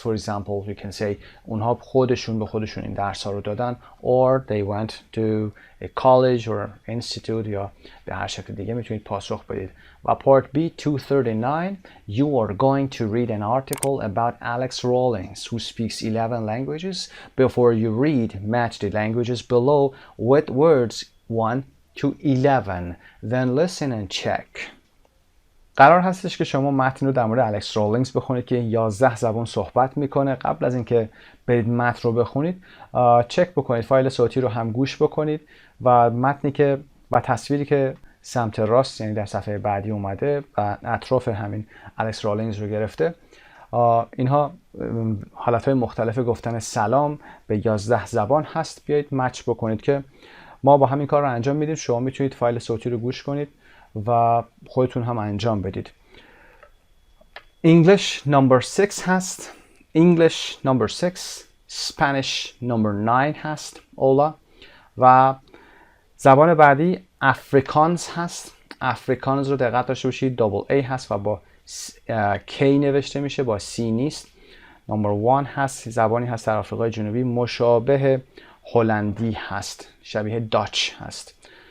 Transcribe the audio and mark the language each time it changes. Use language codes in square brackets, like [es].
[en] For example, you can say [fa] اونها خودشون به خودشون این درس ها رو دادن, [en] or they went to a college or institute, [fa] یا به هر شکل دیگه میتونید پاسخ بدید. [en] و part B 239. You are going to read an article about Alex Rawlings, who speaks 11 languages. Before you read, match the languages below with words 1 to 11. Then listen and check. [fa] قرار هستش که شما متن رو در مورد الکس رولینگز بخونید که 11 زبان صحبت میکنه. قبل از اینکه برید متن رو بخونید چک بکنید، فایل صوتی رو هم گوش بکنید و متنی که و تصویری که سمت راست یعنی در صفحه بعدی اومده و اطراف همین الکس رولینگز رو گرفته، اینها حالتهای مختلف گفتن سلام به 11 زبان هست. بیایید مچ بکنید که ما با همین کار رو انجام میدیم. شما میتونید فایل صوتی رو گوش کنید و خودتون هم انجام بدید. [en] English number 6 هست. English number 6. Spanish number 9 هست. [es] Hola. [fa] و زبان بعدی افریکانز هست. افریکانز رو دقت داشته باشید double A هست و با K نوشته میشه، با C نیست. number 1 هست. زبانی هست در آفریقای جنوبی، مشابه هلندی هست، شبیه داچ هست.